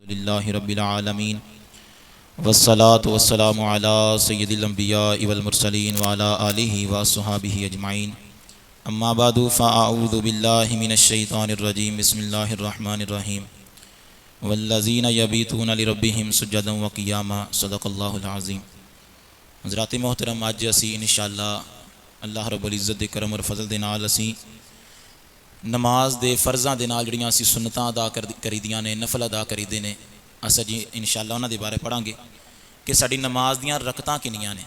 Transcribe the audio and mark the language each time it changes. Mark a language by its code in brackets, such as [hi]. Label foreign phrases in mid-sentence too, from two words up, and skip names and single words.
[ar] لله رب العالمين والصلاة والسلام على سيد الأنبياء والمرسلين وعلى آله وأصحابه أجمعين أما بعد فأعوذ بالله من الشيطان الرجيم بسم الله الرحمن الرحيم والذين يبيتون لربهم سجدا وقياما صدق الله العظيم. [pa] ਹਜ਼ਰਾਤ ਮੋਹਤਰਮ, ਅੱਜ ਅਸੀਂ [ar] إن شاء الله الله رب العزة [pa] ਦੇ ਕਰਮ ਔਰ ਫ਼ਜ਼ਲ ਦੇ ਨਾਲ ਅਸੀਂ ਨਮਾਜ਼ ਦੇ ਫ਼ਰਜ਼ਾਂ ਦੇ ਨਾਲ ਜਿਹੜੀਆਂ ਅਸੀਂ ਸੁੰਨਤਾਂ ਅਦਾ ਕਰੀਦੀਆਂ ਨੇ, ਨਫ਼ਲ ਅਦਾ ਕਰੀਦੇ ਨੇ, ਅਸ ਜੀ [ar] إن شاء الله [pa] ਉਨ੍ਹਾਂ ਦੇ ਬਾਰੇ ਪੜ੍ਹਾਂਗੇ ਕਿ ਸਾਡੀ ਨਮਾਜ਼ ਦੀਆਂ ਰਕਾਤਾਂ ਕਿੰਨੀਆਂ ਨੇ।